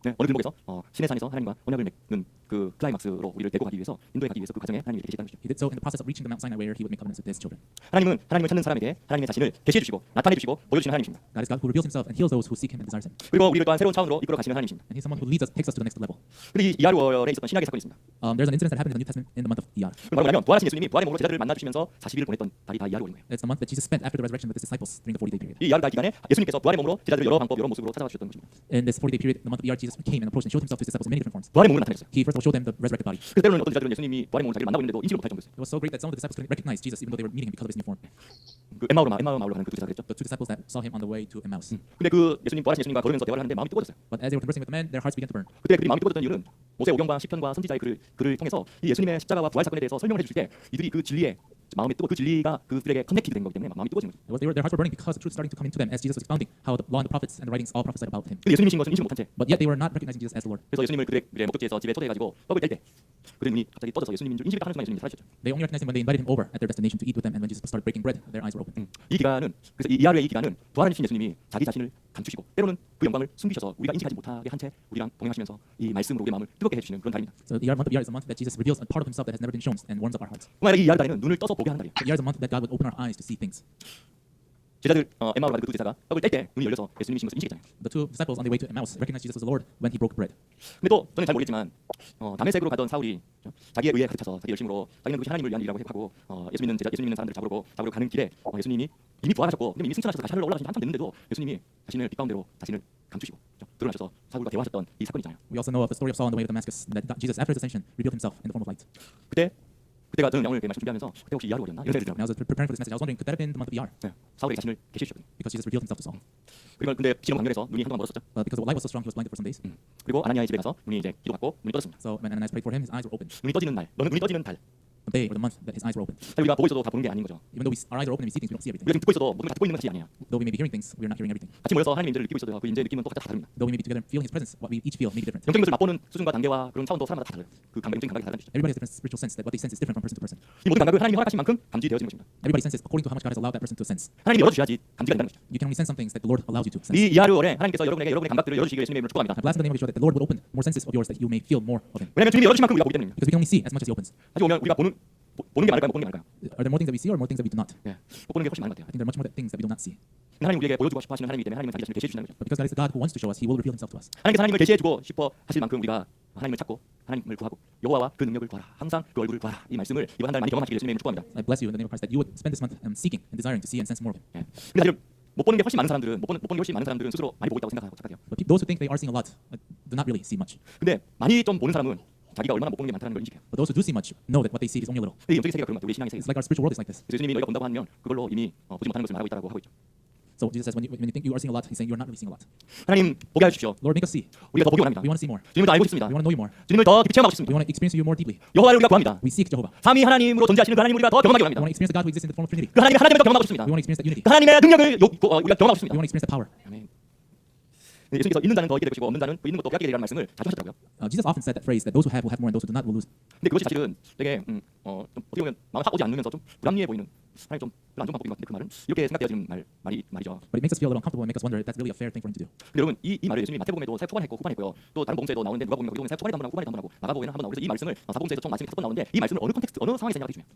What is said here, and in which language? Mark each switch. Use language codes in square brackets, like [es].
[ko] 네, 어느 길목에서 신의 산에서 하나님과 언약을 맺는 그 클라이막스로 우리를 데리고 가기 위해서 인도해 가기 위해서 그 과정에 하나님이 계시다는 것이죠. [en] He did so in the process of reaching the Mount Sinai, where he would make covenants with his children. [ko] 하나님은 하나님을 찾는 사람에게 하나님의 자신을 계시해 주시고 나타내 주시고 보여주시는 하나님이십니다. [en] God is God who reveals himself and heals those who seek him and desires him. [ko] 그리고 우리를 또한 새로운 차원으로 이끌어 가시는 하나님이십니다. [en] And he's someone who leads us, takes us to the next level. [ko] 그런데 이 이하루월에 있었던 신약의 사건이 있습니다. [en] There's an incident that happened in the New Testament in the month of Iyar. [ko] 그건 뭐냐면 부활하신 예수님이 부활의 몸으로 제자들을 만나 주시면서 40일을 보냈던 달이 다 이하루월인 거예요. [en] It's the month that Jesus spent after the resurrection with his disciples during the 40-day period. [ko] 이 이하루달 기간에 예수님께서 부활의 몸으로 제자들을 여러 방법 여러 모습으로 찾아와 주셨던 것입니다. [en] In this 40-day period, the month of Iyar, Jesus came and approached and showed himself to his disciples in many different forms. [ko] 부활의 몸으로 나타냈어요. [en] He first of all showed them the resurrected body. [ko] 그래서 때로는 어떤 제자들은 예수님이 부활의 몸으로 자기를 만나고 있는데도 인지를 못할 정도였어요. [en] It was so great that some of the disciples couldn't recognize Jesus even though they were meeting him because of his new form. [ko] 그 엠마오로 가는 그 두 제자들이죠. [en] The two disciples that saw him on the way to Emmaus. [ko] 근데 그 부활하신 예수님과 걸으면서 대화를 하는데 마음이 뜨거워졌어요. [en] But as they were conversing with the men, their hearts began to burn. [ko] 그때 그들이 마음이 뜨거워졌던 이유는 모세 오경과 시편과 선지자의 글을 통해서 이 예수님의 십자가와 부활 사건에 대해서 설명을 해주실 때 이들이 그 진리에 마음이 뜨고 그 진리가 그들에게 커넥티드 된 거기 때문에 마음이 뜨거워진 거죠. [en] Their hearts were burning because the truth starting to come into them as Jesus was expounding how the law and the prophets and the writings all prophesied about him. [ko] 근데 예수님이신 것은 인지 못한 채 [en] But yet they were not recognizing Jesus as the Lord. [ko] 그래서 예수님을 그들의 목적지에서 집에 초대해가지고 떡을 뗄 때 그들의 눈이 갑자기 떠져서 예수님인 줄 인식을 하는 순간 예수님이 사라졌죠. [en] They only recognized him when they invited him over at their destination to eat with them, and when Jesus started breaking bread, their eyes were open. [ko] 이 기간은 그래서 이 이하루의 이 기간은 부활하신 예수님이 자기 자신을 감추시고 때로는 그 영광을 숨기셔서 우리가 인식하지 못하게 한 채 우리랑 동행하시면서 이 말씀으로 우리의 마음을 뜨겁게 해주시는 그런 달입니다. [en] So the month of Iyar is a month that Jesus reveals a part of himself that has never been shown and warms up our hearts. [ko] 정말 이 이하루 달에는 눈을 떠서 보게 하는 달이에요. [en] But Iyar is a month that God would open our eyes to see things. [ko] 제자들 엠마오로 가는 그 두 제자가 떡을 뗄 때 눈이 열려서 예수님이신 것을 인식했잖아요. [en] The two disciples on their way to Emmaus recognized Jesus as the Lord when he broke bread. [ko] 근데 또 저는 잘 모르겠지만 다메섹으로 가던 사울이 자기의 의에 가득 차서 자기 열심으로 자기는 그것이 하나님을 위한 일이라고 하고 예수 믿는 사람들을 잡으러 가는 길에 예수님이 이미 부활하셨고 이미 승천하셔서 다시 하늘로 올라가신 지 한참 됐는데도 예수님이 자신을 빛 가운데로 자신을 감추시고 드러나셔서 사울과 대화하셨던 이 사건이 있잖아요. [en] We also know of the story of Saul on the way to Damascus, that Jesus, after his ascension, revealed himself in the form of light. [ko] 그때가 저는 오늘 말씀 준비하면서 그때 혹시 이하루월이었나 이런 생각이 [en] When I [ko] 들더라고요. [en] was preparing for this message, I was wondering, could that have been the month of Iyar? [ko] 사울에게 자신을 계시셨거든요. [en] Because Jesus revealed himself to Saul. [ko] 그리고 근데 지는 광렬에서 눈이 한동안 멀었었죠. [en] But because the light was so strong, he was blinded for some days. [ko] 그리고 아나니아의 집에 가서 눈이 이제 기도받고 눈이 떠졌습니다. [en] So when Ananias prayed for him, his eyes were open. [ko] 눈이 떠지는 날, 너는 눈이 떠지는 달. [en] The day or the month that his eyes were open. [ko] 우리가 보고 있어도 다 보는 게 아닌 거죠. [en] Even though our eyes are open and we see things, we don't see everything. [ko] 우리가 지금 듣고 있어도 모든 걸 다 듣고 있는 것이 아니에요. [en] Though we may be hearing things, we are not hearing everything. [ko] 같이 모여서 하나님의 인재를 느끼고 있어도 그 인재의 느낌은 또 각자 다 다릅니다. [en] Though we may be together feeling his presence, what we each feel may be different. [ko] 영적인 것을 맛보는 수준과 단계와 그런 차원도 사람마다 다 달라요. 그 영적인 감각이 다르다는 뜻이죠. [en] Everybody has different spiritual sense. That what they sense is different from person to person. [ko] 이 모든 감각을 하나님이 허락하신 만큼 감지되어지는 것입니다. [en] Everybody senses according to how much God has allowed that person to sense. [ko] 하나님이 열어주셔야지 감지가 된다는 것이죠. [en] You can only sense some things that the Lord allows you to sense. [ko] 이 이하루월에 하나님께서 여러분에게 여러분의 감각들을 열어주시기를 예수님의 이름으로 축복합니다. [en] I bless in the name of Yeshua that the Lord would open more senses of yours that you may feel more of Him. [ko] 왜냐하면 주님이 열어주신 만큼 우리가 보기 때문입니다. [en] Because we can only see as much as He opens. [ko] 사실 보면 우리가 보는 게 많을까요? 못 보는 게 많을까요? [en] Are there more things that we see or more things that we do not? [ko] 못 보는 게 훨씬 많은 것 같아요. [en] I think there are much more things that we do not see. [ko] 하나님 우리에게 보여주고 싶어 하시는 하나님이기 때문에 하나님은 자기 자신을 계시해 주신다는 거죠. [en] But because God is the God who wants to show us, He will reveal Himself to us. [ko] 하나님께서 하나님을 계시해주고 싶어 하실 만큼 우리가 하나님을 찾고 하나님을 구하고 여호와와 그 능력을 구하라. 항상 그 얼굴을 구하라. 이 말씀을 이번 한 달 많이 경험하시기를 예수님의 이름으로 축복합니다. [en] I bless you in the name of Christ that you would spend this month seeking and desiring to see and sense more of Him. [ko] 근데 사실 못 보는 게 훨씬 많은 사람들은 못 보는 게 훨씬 많은 사람들은 스스로 많이 보고 있다고 생각하고 착각해요. [en] But those who think they are seeing a lot do not really see much. [ko] 근데 많이 좀 보는 사람은 자기가 얼마나 못 보는 게 많다는 걸 인식해요. [en] But those who do see much know that what they see is only a little. [ko] 근데 이 영적인 세계가 그런 것 같아요. 우리 신앙의 세계. [en] It's like our spiritual world is like this. [ko] 예수님이 너희가 본다고 하면 그걸로 이미 보지 못하는 것을 말하고 있다고 하고 있죠. [en] So Jesus says when you think you are seeing a lot, He's saying you are not really seeing a lot. [ko] 하나님 보게 해주십시오. [en] Lord, make us see. [ko] 우리가 더 보기 원합니다. [en] We want to see more. [ko] 주님을 더 알고 싶습니다. [en] We want to know You more. [ko] 주님을 더 깊이 체험하고 [en] We [ko] 싶습니다. [en] want to experience You more deeply. [ko] 여호와를 우리가 구합니다. [en] We seek Jehovah. [ko] 삼위 하나님으로 존재하시는 그 하나님 우리가 더 경험하기 [en] We [ko] 원합니다. [en] want to experience the God who exists in the form of Trinity. [ko] 그 하나님의 하나님을 더 경험하고 싶습니다. [en] We want to experience that unity. [ko] 그 하나님의 능력을 우리가 경험하고 [en] We [ko] 싶습니다. [en] want to experience the power. [ko] 아멘. 예수님께서 있는 자는 더 있게 될 것이고 없는 자는 그 있는 것도 빼앗게 되리라는 말씀을 자주 하셨더라고요. [en] Jesus often said that phrase that those who have will have more and those who do not will lose. [ko] 근데 그것이 사실은 되게 좀 어떻게 보면 마음에 확 오지 않으면서 좀 불합리해 보이는 하나님 좀 별로 안 좋은 방법인 것 같은데 그 말은 이렇게 생각되어지는 말이죠. [en] But it makes us feel a little uncomfortable and make us wonder if that's really a fair thing for Him to do. [ko] 근데 여러분 이 말을 예수님이 마태복음에도 후반에 했고 후반에 했고요. 또 다른 복음서에도 나오는데 누가복음에 초반에도 한번 하고 후반에도 한번 하고 나가복음에는 한번 나오고 그래서 이 말씀을 사복음서에도 총 말씀이 5번 나오는데 이 말씀을 어느 컨텍스트 어느 상황에 쓰냐가 되게 중요해요.